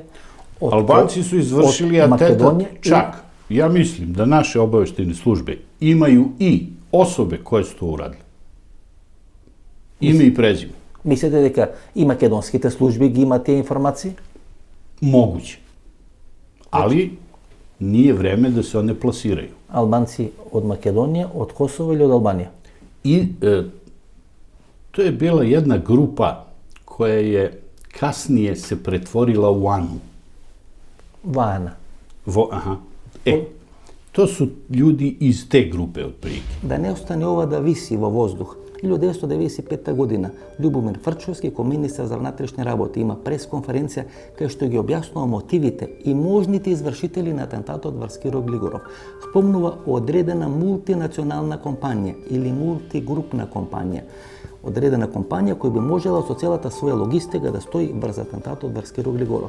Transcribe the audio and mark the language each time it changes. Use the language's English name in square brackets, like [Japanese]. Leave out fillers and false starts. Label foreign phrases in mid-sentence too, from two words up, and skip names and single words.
[Serbian] Албанци су извршили атентат. Чак, ја мислим да наши обавештајни службе имају и особе кои се тоа урадили. Име и презиме. [Macedonian] Мислите дека и македонските служби ги имаат тие информации? [Serbian] Могуќе. Али nije време да се one plasiraju. Albanci od Makedonije, od Kosova ili od Albanije? I to je bila jedna grupa koja je kasnije se pretvorila u ANU. Vana. Aha. To su ljudi iz te grupe otprilike. [Macedonian] Да не остане ова да виси во воздух. 1995. година Љубомир Фрчовски, ко министар за внатрешни работи, има пресконференција кај што ги објаснува мотивите и можните извршители на атентатот врз Киро Глигоров. Спомнува одредена мултинационална компанија или мултигрупна компанија. Одредена компанија која би можела со целата своја логистика да стои врз атентатот врз Киро Глигоров.